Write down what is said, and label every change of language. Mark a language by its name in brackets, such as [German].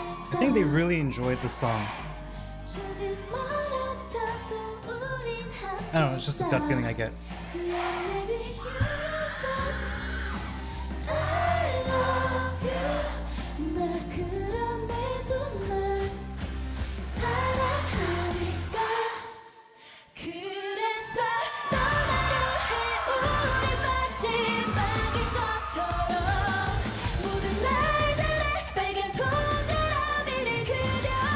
[English] I think they really enjoyed the song. [Korean] 조금 멀어져도 우린 함께 [English] I don't know, it's just a gut feeling I get. Yeah, maybe you but I love you. [Korean] 나 그럼에도 널 사랑하니까. 그래서 떠나려 해. 우리 마지막인 것처럼 모든 날들의 빨간 동그라미를 그려.